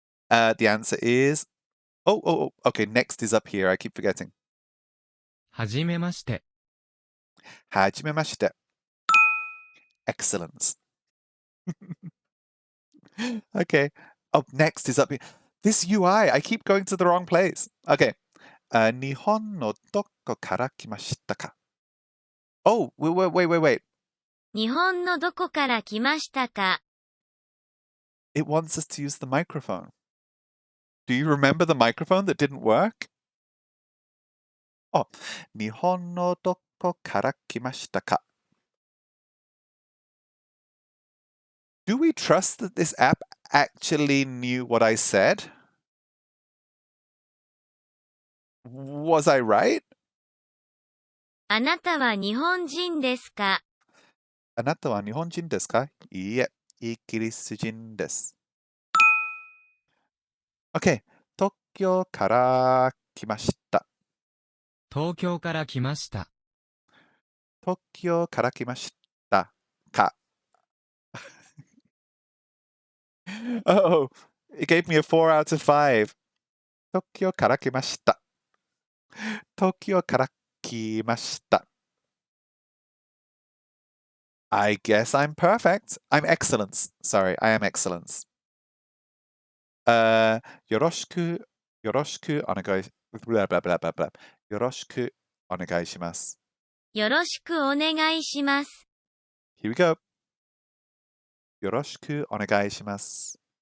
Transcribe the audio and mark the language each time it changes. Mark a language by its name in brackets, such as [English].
[English] The answer is... Oh. Okay, next is up here. I keep forgetting. [Japanese] はじめまして。はじめまして.Excellence. [English] Okay. Oh, next is up here. This UI, I keep going to the wrong place. Okay. [Japanese] 日本のどこから来ましたか? [English] Oh, wait. [Japanese] 日本のどこから来ましたか? [English] It wants us to use the microphone. Do you remember the microphone that didn't work? [Japanese] Oh, 日本のどこから来ましたか? [English] Do we trust that this app actually knew what I said? Was I right? [Japanese] あなたは日本人ですか? あなたは日本人ですか?いいえ、イギリス人です. Okay, 東京から来ました. 東京から来ました。東京から来ましたか? [English] Oh, it gave me a 4 out of 5. [Japanese] 東京から来ました. 東京から来ました. [English] I guess I'm perfect. I'm excellence. Sorry, I am excellence. [Japanese] よろしくお願い [English] blah, blah, blah, blah, blah. [Japanese] よろしくお願いします。よろしくお願いします。 [English] Here we go. [Japanese] よろしくお願いします。